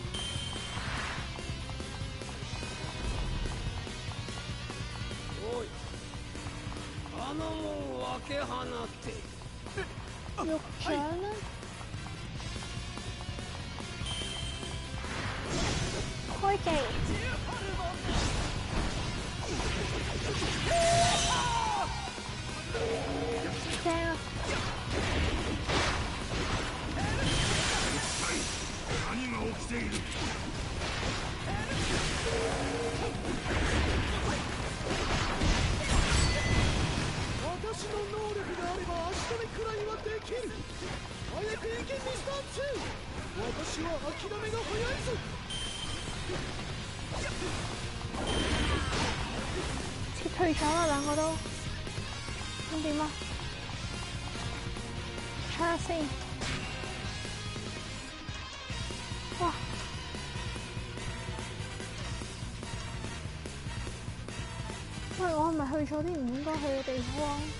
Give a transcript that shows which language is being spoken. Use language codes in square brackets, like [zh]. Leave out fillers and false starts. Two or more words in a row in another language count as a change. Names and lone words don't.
[yue] 肉掌呢？開技！正啊！ [ja] 私の能力があれば足止めくらいはできる。早く行けミスター2。私は諦めが早いぞ。 [yue] 撤退咗啦，兩個都。咁點啊？睇下先。哇！喂，我係咪去咗啲唔應該去嘅地方？